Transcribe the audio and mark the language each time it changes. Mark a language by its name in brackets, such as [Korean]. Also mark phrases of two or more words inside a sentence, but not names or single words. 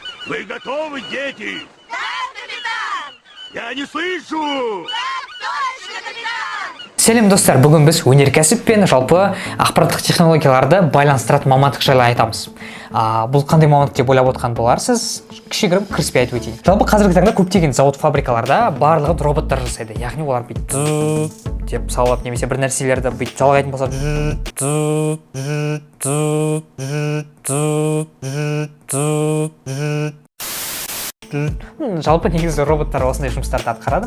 [Russian] Вы готовы, дети? Да, капитан! Я не слышу! Так точно, капитан! [Kazakh] Сәлем достар, бүгін біз өнеркәсіп пен жалпы ақпараттық технологияларды байланыстыратын мамандық жайлы айтамыз. Бұл қандай мамандық деп ойлап отқан боларсыз? Кішігірім кіріспе айтып өтейін. Жалпы қазіргі таңда көптеген завод фабрикаларда барлығы роботтар жасайды. Яғни олар бүйтіп деп салып немесе бір нәрселерді бүйтіп жалғайтын болса жалпы негізі роботтар осындай жұмыстарды атқарады.